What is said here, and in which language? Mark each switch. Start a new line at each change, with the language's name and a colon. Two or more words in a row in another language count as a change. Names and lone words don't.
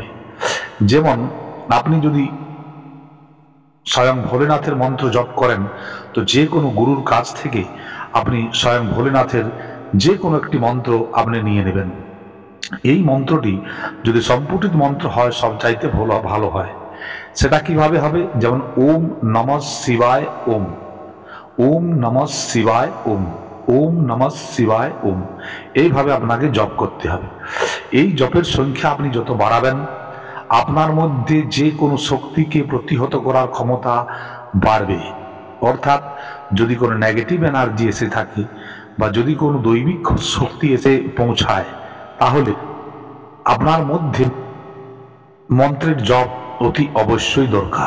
Bangla: যেমন আপনি যদি স্বয়ং ভোলেনাথের মন্ত্র জপ করেন, তো যে কোনো গুরুর কাছ থেকে আপনি স্বয়ং ভোলেনাথের যে কোনো একটি মন্ত্র আপনি নিয়ে নেবেন। এই মন্ত্রটি যদি সম্পুটিত মন্ত্র হয়, সব চাইতে ভালো হয়। সেটা কিভাবে হবে? যেমন
Sanskrit: ওম নমঃ শিবায় ওম। ওম নমঃ শিবায় ওম, ওম নমঃ শিবায় ওম,
Bangla: এইভাবে আপনাকে জপ করতে হবে। এই জপের সংখ্যা আপনি যত বাড়াবেন, আপনার মধ্যে যে কোনো শক্তিকে প্রতিহত করার ক্ষমতা বাড়বে। অর্থাৎ যদি কোনো
English: negative energy
Bangla: এসে থাকে বা যদি কোনো দৈবিক শক্তি এসে পৌঁছায়, তাহলে আপনার মধ্যে মন্ত্রের জপ অতি অবশ্যই দরকার।